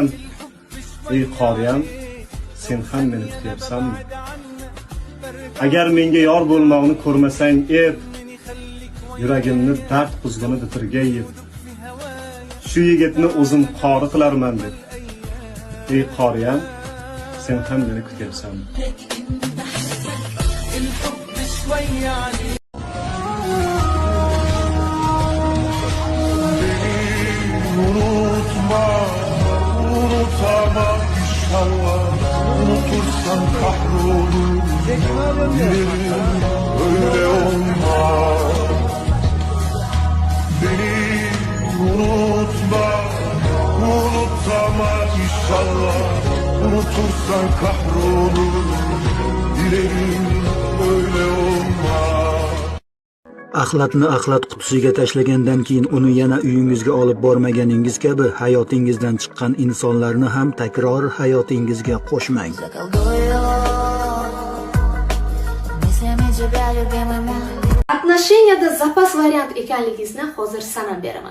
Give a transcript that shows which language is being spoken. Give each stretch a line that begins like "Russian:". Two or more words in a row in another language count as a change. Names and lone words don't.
Uzbek: Ey qoriyam, sen ham meni kutyapsanmi? Agar menga yor bo'lmoqni ko'rmasang ep, yuragimni dard quzg'uni bitirgay ep. Shu yigitni o'zim qori qilarman deb. Ey qoriyam, sen ham meni kutyapsanmi?
Turkish: Unutma inşallah, unutursan kahrolur. Öyle olmaz. Beni unutma inşallah, unutursan kahrolur. Dilerim öyle olmaz.
Uzbek: Axlatni axlat qutisiga tashlagandan keyin uni yana uyingizga olib bormaganingiz kabi hayotingizdan chiqqan insonlarni ham takror hayotingizga qo'shmang. Отношенияda zapas variant ekanligingizni hozir sanab beraman.